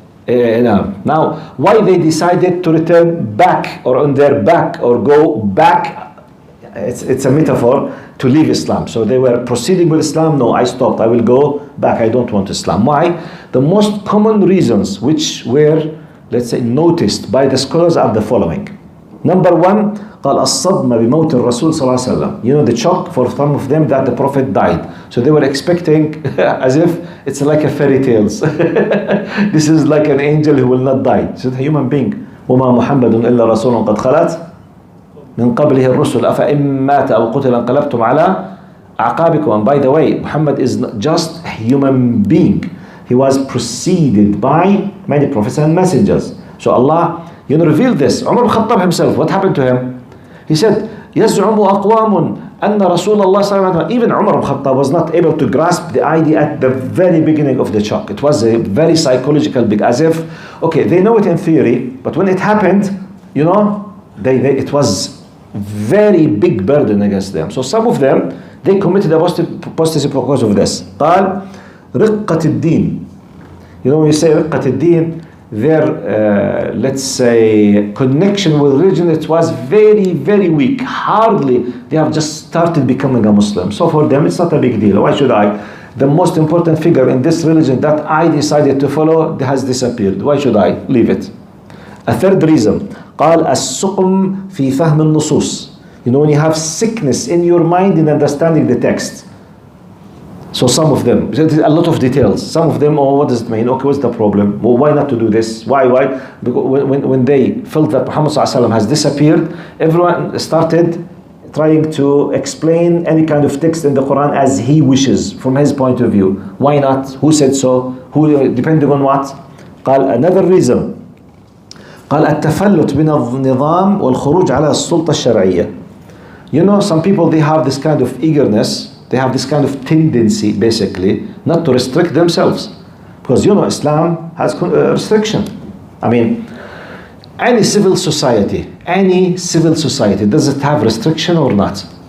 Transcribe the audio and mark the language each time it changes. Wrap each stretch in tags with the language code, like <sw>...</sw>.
<en>Now, why they decided to return back or on their back or go back, it's a metaphor to leave Islam. So they were proceeding with Islam. No, I stopped. I will go back. I don't want Islam. Why? The most common reasons which were, let's say, noticed by the scholars are the following. Number one,</en> <ar>قال الصدمة بموت الرسول صلى الله عليه وسلم.</ar> <en>The shock for some of them that the Prophet died. So they were expecting as if it's like a fairy tales. This is like an angel who will not die. It's a human being.</en> <ar>وما محمد إلا رسول قد خلت من قبله الرسل أفإن مات أو قتل انقلبتم على أعقابكم.</ar> <en>And by the way, Muhammad is not just a human being. He was preceded by many prophets and messengers. So Allah, revealed this. Umar al-Khattab himself, what happened to him? He said,</en> <ar>يزعم أقوام أن رسول الله صلى الله عليه وسلم,</ar> <en>even Umar ibn Khattab was not able to grasp the idea at the very beginning of the shock. It was a very psychological, big, as if, okay, they know it in theory, but when it happened, you know, it was very big burden against them. So some of them, they committed apostasy because of this.</en> <ar>قال رقة الدين.</ar> <en>You know, when you say رقة الدين, their, let's say, connection with religion, it was very, very weak. Hardly, they have just started becoming a Muslim. So for them, it's not a big deal. Why should I? The most important figure in this religion that I decided to follow has disappeared. Why should I leave it? A third reason,</en> <ar>قال السقم في فهم النصوص.</ar> <en>You know, when you have sickness in your mind in understanding the text. So some of them, a lot of details. Some of them, oh, what does it mean? Okay, what's the problem? Well, why not to do this? Why? Because when they felt that Muhammad ﷺ has disappeared, everyone started trying to explain any kind of text in the Quran as he wishes, from his point of view. Why not? Who said so? Who, depending on what? قال another reason.</en> <ar>قال التفلت من النظام والخروج على السلطة الشرعية.</ar> <en>You know, some people, they have this kind of eagerness. They have this kind of tendency, basically, not to restrict themselves. Because, you know, Islam has restriction. I mean, any civil society, does it have restriction or not?</en>